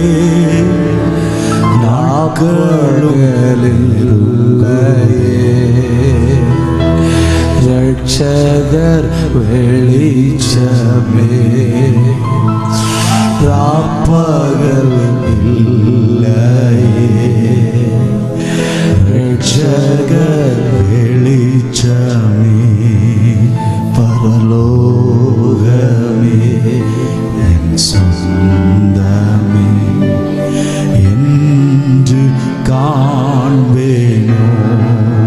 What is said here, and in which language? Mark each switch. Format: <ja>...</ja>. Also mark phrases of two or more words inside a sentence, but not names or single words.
<ta>ரட்சகர் வெளிச்சமே. ராப்பகல் இல்லையே.</ta> <ml>രക്ഷക വെളിച്ചമേ പരലോകമേ എൻ സ്വന്തമേ</ml> <ta>என்று காண்பேனோ</ta>